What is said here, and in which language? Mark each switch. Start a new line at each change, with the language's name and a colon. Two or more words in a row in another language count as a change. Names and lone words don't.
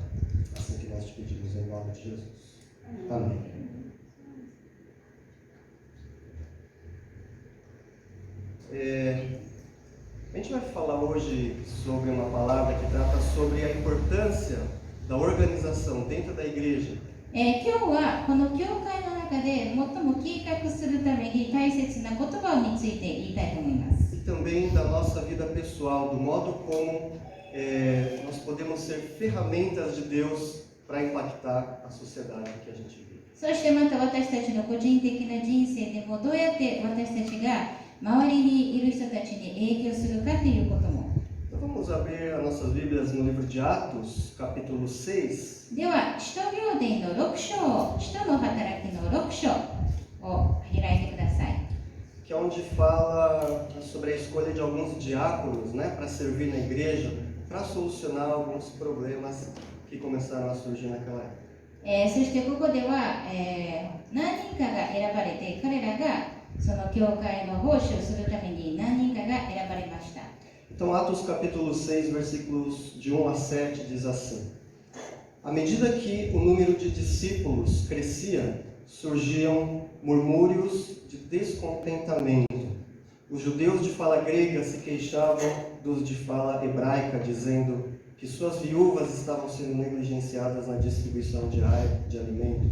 Portuguese: Assim que nós te pedimos em nome de Jesus. Amém. A gente vai falar hoje sobre uma palavra que trata sobre a importância da organização dentro da igreja.
Japanese: 今日はこの教会の中で最も計画するために大切な言葉について言いたいと思います。
Portuguese: E também da nossa vida pessoal, do modo como nós podemos ser ferramentas de Deus para impactar a sociedade que a gente vive.
Japanese: そしてまた私たちの個人的な人生でもどうやって私たちが周りにいる人たちに影響するかということも。
Portuguese: Então vamos abrir as nossas Bíblias no livro de Atos, capítulo 6.
Japanese: では、使徒行伝の6章、使徒の働きの6章を開いてください。
Portuguese: Que é onde fala sobre a escolha de alguns diáconos, né, para servir na igreja, para solucionar alguns problemas que começaram a surgir naquela época.
Japanese: そしてここでは、何人かが選ばれて、彼らがその教会の奉仕をするために何人かが選ばれました。
Portuguese: Então, Atos capítulo 6, versículos de 1 a 7 diz assim: À medida que o número de discípulos crescia, surgiam murmúrios de descontentamento. Os judeus de fala grega se queixavam dos de fala hebraica, dizendo que suas viúvas estavam sendo negligenciadas na distribuição diária de alimento.